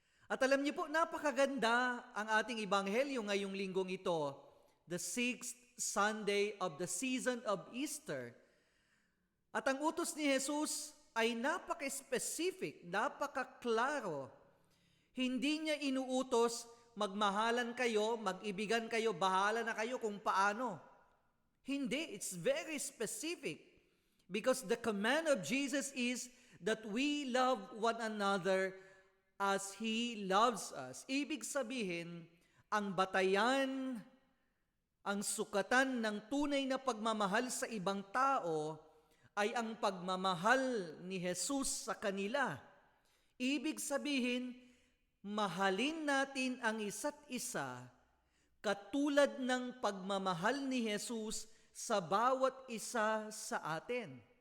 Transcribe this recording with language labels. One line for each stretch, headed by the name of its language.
Filipino: At alam niyo po, napakaganda ang ating ebanghelyo ngayong linggong ito,
English: the 6th Sunday of the season of Easter.
Filipino: At ang utos ni Jesus ay napaka-specific, napaka-klaro. Hindi niya inuutos, magmahalan kayo, mag-ibigan kayo, bahala na kayo kung paano. Hindi,
English: it's very specific. Because the command of Jesus is that we love one another as He loves us.
Filipino: Ibig sabihin, ang batayan, ang sukatan ng tunay na pagmamahal sa ibang tao ay ang pagmamahal ni Jesus sa kanila. Ibig sabihin, mahalin natin ang isa't isa katulad ng pagmamahal ni Jesus sa bawat isa sa atin.